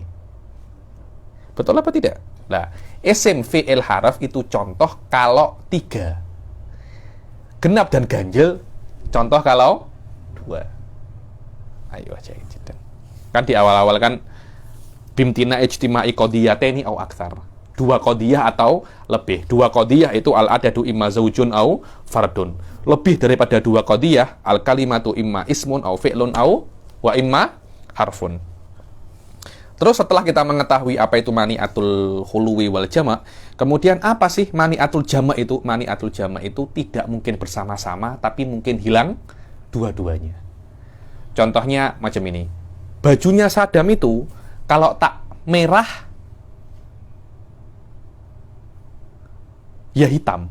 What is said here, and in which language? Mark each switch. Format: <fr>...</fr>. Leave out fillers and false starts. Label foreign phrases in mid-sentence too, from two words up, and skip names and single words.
<id>Betul apa tidak? Nah,</id> <ar>اسم، فعل، حرف</ar> <id>itu contoh kalau tiga. Genap dan ganjil contoh kalau dua. Ayo aja jiddan. Kan di awal-awal kan</id> <ar>بامتناع اجتماع قضيتين أو أكثر.</ar> <id>2 qadiyah atau lebih. 2 qadiyah itu</id> <ar>العدد إما زوج أو فرد.</ar> <id>Lebih daripada 2 qadiyah,</id> <ar>الكلمة إما اسم أو فعل أو وإما حرف.</ar> <id>Terus setelah kita mengetahui apa itu</id> <ar>مانعة الخلو والجمع',</ar> <id>kemudian apa sih</id> <ar>مانعة الجمع'</ar> <id>itu?</id> <ar>مانعة الجمع'</ar> <id>itu tidak mungkin bersama-sama, tapi mungkin hilang dua-duanya. Contohnya macam ini. Bajunya Saddam itu, kalau tak merah, ya hitam.</id>